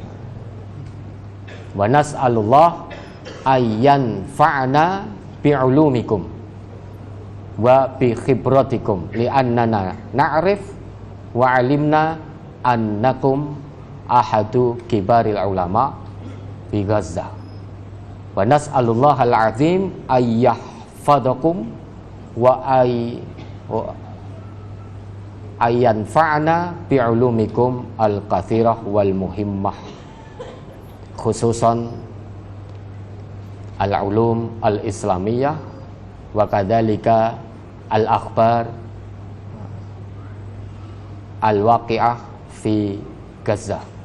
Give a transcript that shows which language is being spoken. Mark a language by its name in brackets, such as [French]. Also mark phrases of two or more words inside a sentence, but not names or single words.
[Arabic] ونسأل الله أن ينفعنا بعلومكم وبخبرتكم لأننا نعرف وعلمنا أنكم أحد كبار العلماء بغزة ونسأل الله العظيم أن يحفظكم و أن ينفعنا بعلومكم الكثيرة والمهمة، خصوصا العلوم الإسلامية وكذلك الأخبار الواقعة في غزة.